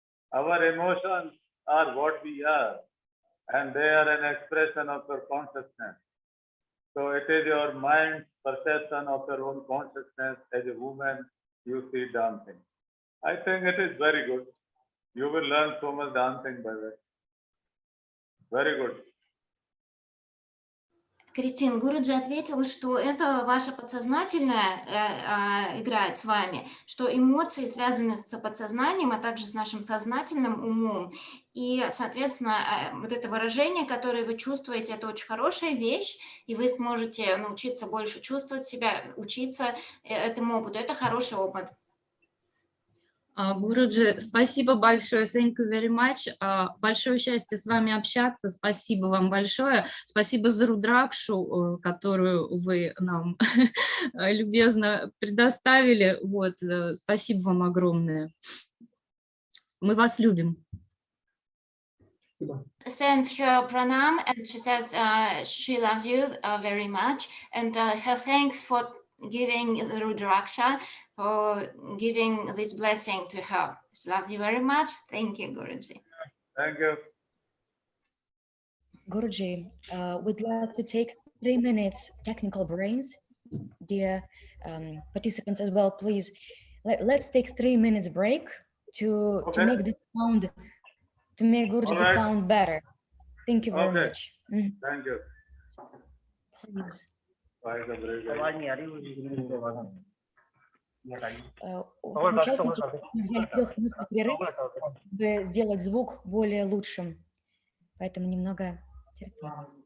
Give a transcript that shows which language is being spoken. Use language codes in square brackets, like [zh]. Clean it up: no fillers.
[en] Our emotions are what we are, and they are an expression of your consciousness. So it is your mind's perception of your own consciousness as a woman you see dancing. I think it is very good. You will learn so much dancing by that. Very good. [ru] Кристин, Гуруджи ответил, что это ваше подсознательное играет с вами, что эмоции связаны с подсознанием, а также с нашим сознательным умом. И, соответственно, вот это выражение, которое вы чувствуете, это очень хорошая вещь, и вы сможете научиться больше чувствовать себя, учиться этому опыту. Это хороший опыт. Гуруджи, спасибо большое, [en] thank you very much. [ru] Большое счастье с вами общаться, спасибо вам большое. Спасибо за рудракшу, которую вы нам любезно предоставили. Вот, спасибо вам огромное. Мы вас любим. [en] Sends her pranam, and she says she loves you very much, and her thanks for giving the Rudraksha, for giving this blessing to her. She loves you very much. Thank you, Guruji. Thank you. Guruji, we'd like to take 3 minutes technical brains. Dear participants as well, please, let's take 3 minutes break to make the sound, to make Guruji the sound better. Thank you very much. Thank you. Please. [ru] Участники взяли 3-минутный перерыв, чтобы сделать звук более лучшим, поэтому немного терпения.